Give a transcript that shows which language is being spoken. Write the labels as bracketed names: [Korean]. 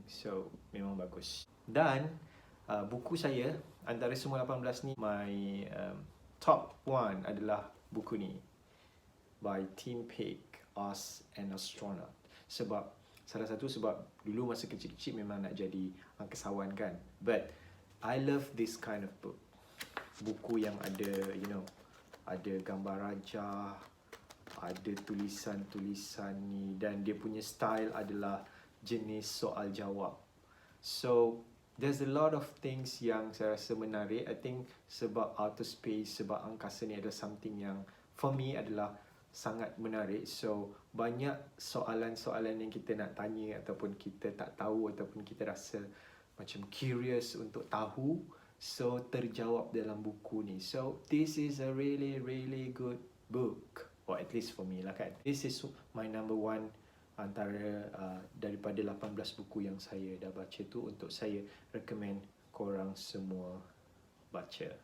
[Malay] So memang bagus. Dan buku saya antara semua 18 ni, [English] my top 1 [Malay] adalah buku ni by Tim Peake, Us and Astronaut. Sebab salah satu sebab dulu masa kecil-kecil memang nak jadi angkasawan kan. [English] But I love this kind of book. [Malay] Buku yang ada, ada gambar raja, ada tulisan-tulisan ni, dan dia punya style adalah jenis soal jawab. [English] So there's a lot of things [Malay] yang saya rasa menarik. [English] I think [Malay] sebab outer space, sebab angkasa ni adalah something yang [English] for me [Malay] adalah sangat menarik. So banyak soalan-soalan yang kita nak tanya ataupun kita tak tahu ataupun kita rasa macam curious untuk tahu, so terjawab dalam buku ni. [English] So this is a really good book, or at least for me [Malay] lah kan. [English] This is my number 1 [Malay] antara daripada 18 buku yang saya dah baca tu, untuk saya recommend korang semua baca.